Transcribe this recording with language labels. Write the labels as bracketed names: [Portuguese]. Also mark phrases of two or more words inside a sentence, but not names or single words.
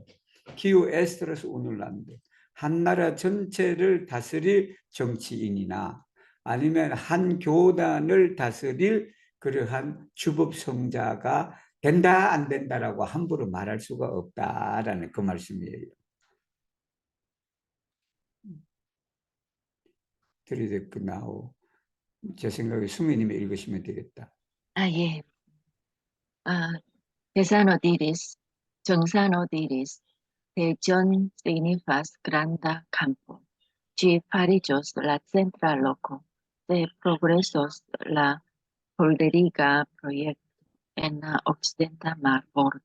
[Esperanto] kiu estros unu lande [Korean] 한 나라 전체를 다스릴 정치인이나 아니면 한 교단을 다스릴 그러한 주법성자가 된다 안 된다라고 함부로 말할 수가 없다라는 그 말씀이에요. 들이댔고 나오. 제 생각에 수미님이 읽으시면 되겠다. 예. [Esperanto] Desano diris, Jongsano diris, Tejon signifas granda campo. Gi fariĝos la centra loko de progresos la polderiga projekto en la okcidenta marbordo.